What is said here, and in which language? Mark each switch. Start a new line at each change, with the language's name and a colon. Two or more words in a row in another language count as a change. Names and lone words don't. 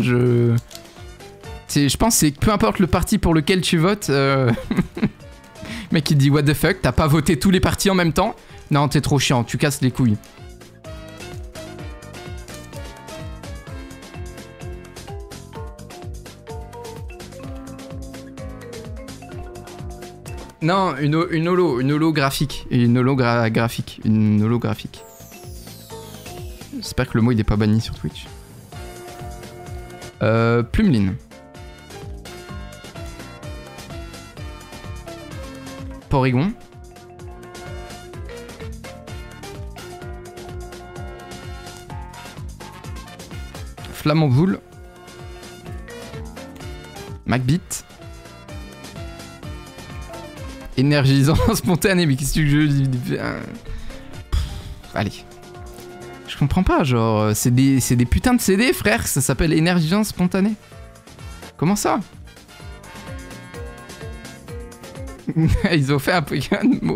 French: Je pense que c'est peu importe le parti pour lequel tu votes. Mec il dit
English: what the fuck,
French: t'as pas voté tous les partis en même temps? Non, t'es trop chiant, tu casses les couilles. Non, une holographique. Une holographique. Une holographique. J'espère que le mot il est pas banni sur Twitch. Plumeline. Porygon. Flamanboule. Macbit. Énergisant spontané, mais qu'est-ce que je dis? Allez. Je comprends pas, genre, c'est des putains de CD, frère, ça s'appelle énergisant spontané. Comment ça? Ils ont fait un Pokémon.